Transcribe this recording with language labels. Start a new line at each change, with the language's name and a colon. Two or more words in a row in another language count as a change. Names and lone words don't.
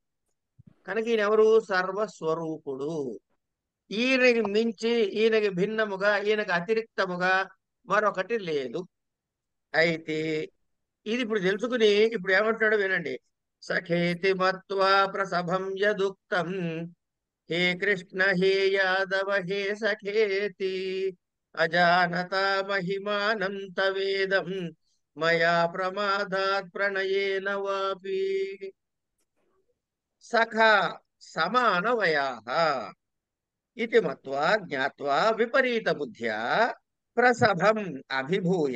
Telugu: కనుక ఈయనెవరు? సర్వస్వరూపుడు. ఈయనకి మించి, ఈయనకి భిన్నముగా, ఈయనకి అతిరిక్తముగా మరొకటి లేదు. అయితే ఇది ఇప్పుడు తెలుసుకుని ఇప్పుడు ఏమంటాడో వినండి.
Sanskrit: सखेति मत्वा प्रसभं यदुक्तं हे कृष्ण हे यादव हे सखेति अजानता महिमानं तवेदं मया प्रमादात् प्रणयेन वापि सखा समानवयाः इति मत्वा ज्ञात्वा विपरीतबुद्ध्या प्रसभम् अभिभूय